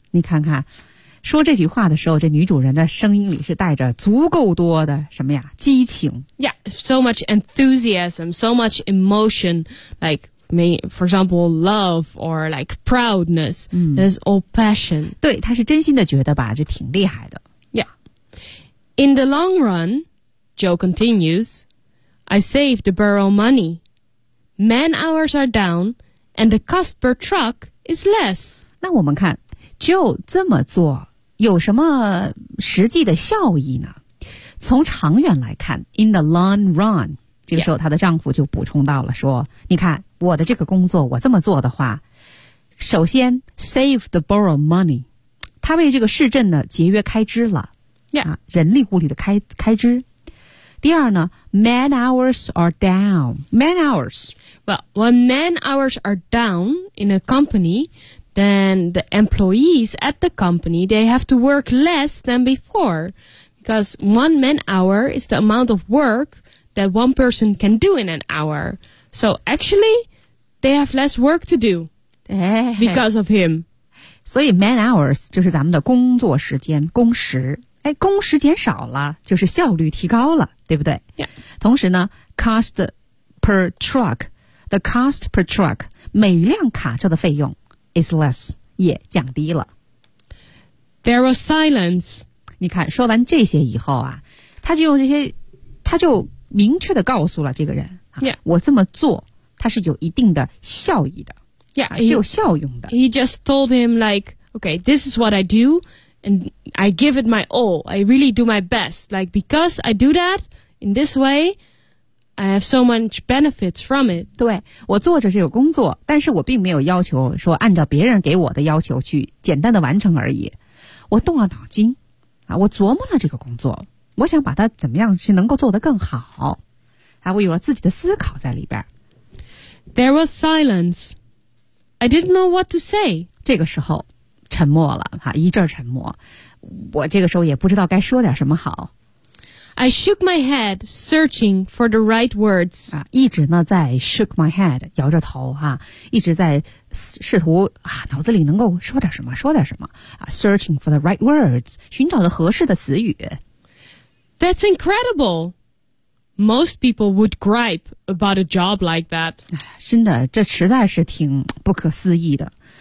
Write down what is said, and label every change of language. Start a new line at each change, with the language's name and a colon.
Chinese: 你看看，说这句话的时候，这女主人的声音里是带着足够多的什么呀？激情。
English: Yeah, so much enthusiasm, so much emotion, like, for example, love or like proudness. That's all passion.
Chinese: 对，她是真心的觉得吧，这挺厉害的。 Yeah.
English: In the long run, Joe continues, I save the borough money. Man hours are down. And the cost per truck is less.
Chinese: 那我们看 Joe 这么做有什么实际的效益呢？从长远来看 ，
English: in the long run，
Chinese: 这个时候她的丈夫就补充到了说：“ yeah. 你看我的这个工作，我这么做的话，首先
English: save the borough money，
Chinese: 他为这个市镇呢节约开支了， yeah. 啊，人力物力的开支。” 第二呢 ,
English: man hours are down. Man hours. Well, when man hours are down in a company, then the employees at the company, they have to work less than before. Because one man hour is the amount of work that one person can do in an hour. So actually, they have less work to do because of him.
Chinese: 所以 man hours 就是咱们的工作时间工时。哎，工时减少了，就是效率提高了，对不对？ Yeah. 同时呢 ，
English: cost per truck，the cost per truck，
Chinese: 每辆卡车的费用
English: is less，
Chinese: 也降低了。
English: There was silence。
Chinese: 你看，说完这些以后啊，他就用这些，他就明确的告诉了这个人、啊， yeah. 我这么做，它是有一定的效益的， yeah. 是有效用的。
English: He just told him like, okay, this is what I do. And I give it my all. I really do my best. Like, because I do that in this way, I have so much benefits from it.
Chinese: 对，我做着这个工作，但是我并没有要求说按照别人给我的要求去简单的完成而已。我动了脑筋，啊，我琢磨了这个工作，我想把它怎么样去能够做得更好。啊，我有了自己的思考在里边。
English: There was silence. I didn't know what to say.
Chinese: 这个时候沉默了，哈，一阵沉默。我这个时候也不知道该说点什么好。
English: I shook my head, searching for the right words.
Chinese: 啊，一直呢在
English: shook my head,
Chinese: 摇着头哈，一直在试图啊，脑子里能够说点什么，说点什么啊 ，
English: searching for the right words,
Chinese: 寻找着合适的词语。
English: That's incredible. Most people would gripe about a job like that.
Chinese: 真的，这实在是挺不可思议的。